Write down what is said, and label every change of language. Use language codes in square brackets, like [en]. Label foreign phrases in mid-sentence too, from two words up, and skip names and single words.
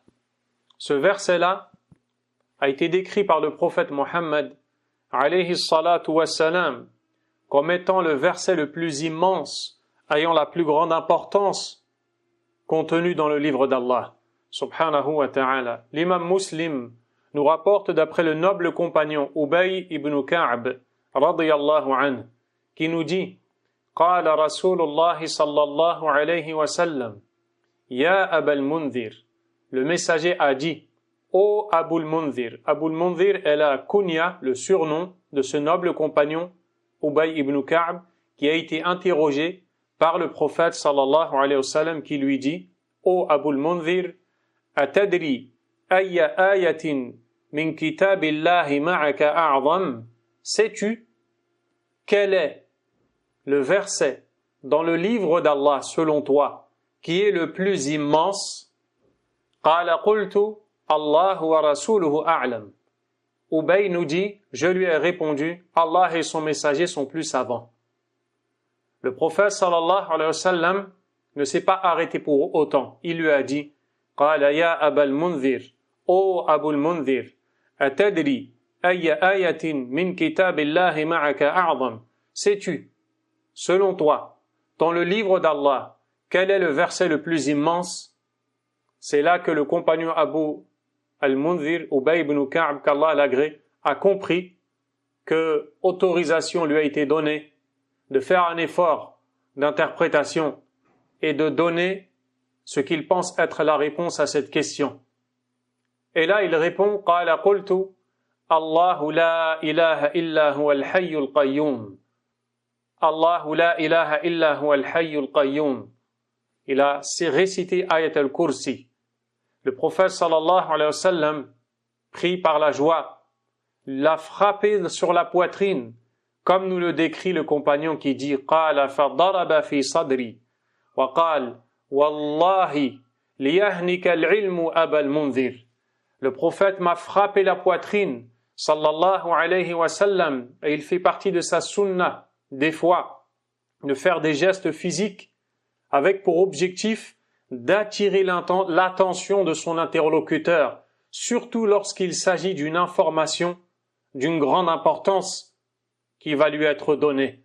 [fr] Ce verset-là a été décrit par le prophète Mohammed, [ar] عليه الصلاة والسلام, [fr] comme étant le verset le plus immense, ayant la plus grande importance contenu dans le livre d'Allah, [ar] سبحانه وتعالى. [fr] L'imam Muslim nous rapporte d'après le noble compagnon Ubay ibn Ka'b, [ar] رضي الله عنه, [fr] qui nous dit [ar] قال رسول الله صلى الله عليه وسلم يا أبا المنذر. [fr] Le messager a dit: Ô Abul Munzir. Abul Munzir est la kunya, le surnom de ce noble compagnon Ubay ibn Ka'b, qui a été interrogé par le prophète [ar] صلى الله عليه وسلم, [fr] qui lui dit: Ô Abul Munzir, [ar] أتدري أي آية من كتاب الله معك أعظم. [fr] Sais-tu quel est le verset dans le livre d'Allah selon toi qui est le plus immense? [ar] قال قلت الله ورسوله أعلم. [fr] Ubay nous dit, je lui ai répondu, Allah et son messager sont plus savants. Le prophète [ar] صلى الله عليه وسلم [fr] ne s'est pas arrêté pour autant. Il lui a dit, [ar] قال يا أبا المنذر، ô Abul Munzir، أتدري أي آية من كتاب الله معك أعظم. [fr] Sais-tu, selon toi, dans le livre d'Allah, quel est le verset le plus immense? C'est là que le compagnon Abu al-Munzir, Ubay ibn Ka'b, qu'Allah l'agrée, a compris que autorisation lui a été donnée de faire un effort d'interprétation et de donner ce qu'il pense être la réponse à cette question. Et là, il répond, [ar] قال قلت، الله لا إله إلا هو الحي القيوم. الله لا إله إلا هو الحي القيوم. [fr] Il a récité Ayat al-Kursi. Le prophète [ar] صلى الله عليه وسلم, [fr] pris par la joie, l'a frappé sur la poitrine, comme nous le décrit le compagnon qui dit [ar] قال فضرب في صدري وقال والله ليهنك العلم أبا المنذر. [fr] Le prophète m'a frappé la poitrine, [ar] صلى الله عليه وسلم, [fr] et il fait partie de sa sunna, des fois, de faire des gestes physiques avec pour objectif d'attirer l'attention de son interlocuteur, surtout lorsqu'il s'agit d'une information d'une grande importance qui va lui être donnée.